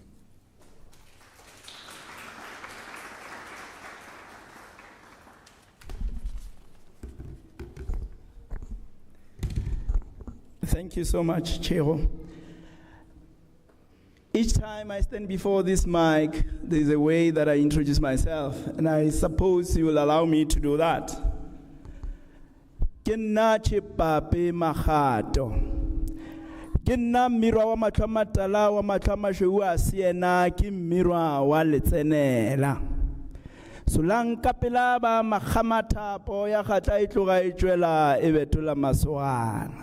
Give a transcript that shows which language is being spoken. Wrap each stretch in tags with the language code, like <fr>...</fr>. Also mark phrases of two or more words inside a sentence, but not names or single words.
<en>Thank you so much, Chero. Each time I stand before this mic, there's a way that I introduce myself, and I suppose you will allow me to do that. Ke nna</en> <nso>Chipape Makato. Ke nna mmirwa wa matlho a matala wa matlho a mašweu a siena ke mmirwa wa letsenela. Solanka pela ba makgamathapo ya kgatla e tloga e tšwela e betola masogana.</nso>